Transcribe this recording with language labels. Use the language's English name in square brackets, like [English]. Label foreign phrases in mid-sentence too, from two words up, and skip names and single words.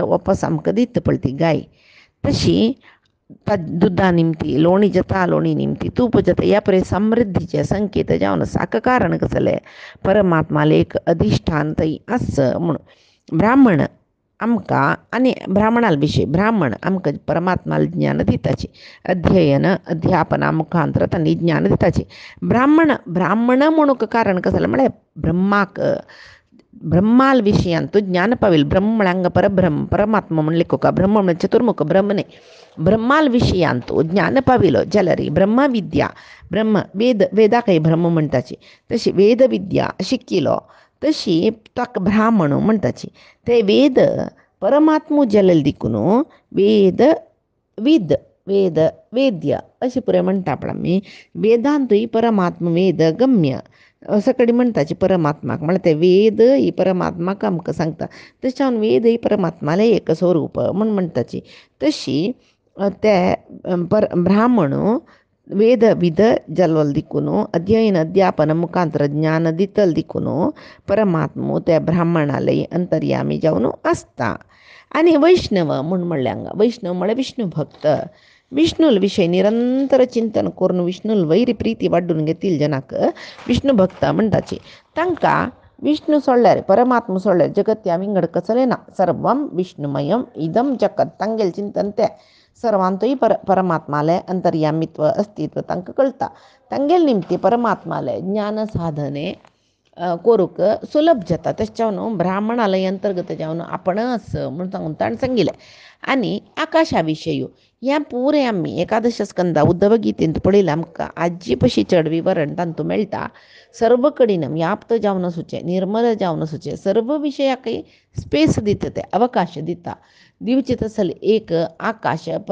[Konkani] वापस आमकां दिता पळय ती गाय तशी दुधा निमती लोणी जाता लोणी निमती तूप जाता ह्या परे समृद्धीचे संकेत जावन साक कारण कसले परमात्माले एक अधिष्ठान थंय आस म्हणून ब्राह्मण आमकां आनी ब्राह्मणाल विशय ब्राह्मण आमकां परमात्माल ज्ञान दिताची अध्ययन अध्यापना मुखांतर तांणी ज्ञान दिताची ब्राह्मण म्हणून कारण कसलें म्हळ्यार ब्रह्माल विशयान तो ज्ञान पावेल ब्रह्म म्हळ्यार परब्रह्म परमात्मा म्हणले कोका ब्रह्म म्हणजे चतुर्मुख ब्रह्म न्ही ब्रह्माल विशयान तो ज्ञान पाविलो जाल्यार ब्रह्म विद्या ब्रह्म वेदाकय ब्रह्म म्हणटाची तशी वेद विद्या शिकिलो तशी ताका ब्राह्मण म्हणटाची ते वेद परमात्मू जल्ल दिकून वेद्य अशें पुरे म्हणटा पळय आमी वेदांतूय परमात्मा वेद गम्य सकडी म्हणटाची परमात्माक म्हळ्यार ते वेद ही परमात्माक आमकां सांगता तशें हांव वेद ही परमात्माले एक स्वरूप म्हणटाची तशी ते ब्राह्मण वेद विद जल्वल दिकून अध्ययन अध्यापन मुखांतर ज्ञान दितल दिकून परमात्मो त्या ब्राह्मणालय अंतर्यामी जावन आसता आनी वैष्णव म्हणल्यार वैष्णव म्हळ्यार विष्णू भक्त विष्णूल विशय निरंतर चिंतन करून विष्णूल वैरी प्रीती वाडून घेतील जनाक विष्णू भक्त म्हणटाची तांकां विष्णू सोडल्यार परमात्मा सोडल्यार जगत ह्या विंगड कसलें ना [Sanskrit] सर्वम विष्णुमयम इदम जगत [Konkani] तांगेलें चिंतन तें सर्वांतूय परमात्माले अंतर्यामित्व अस्तित्व तांकां कळटा तांगेले निमती परमात्माले ज्ञान साधने करूंक सुलभ जाता तशें जावन ब्राह्मणालय अंतर्गत जावन आपणस म्हूण सांगून ताणें सांगिल्लें आनी आकाशा विशय ह्या पुरे आमी एकादश स्कंदा उद्धव गितेंत पळयलां आमकां आजी पशी चड विवरण तांतूं मेळटा सर्व कडेन व्याप्त जावन आसूचें निर्मल जावन आसूचें सर्व विशयाकय स्पेस दिता ते अवकाश दिता दिवचे तसले एक आकाश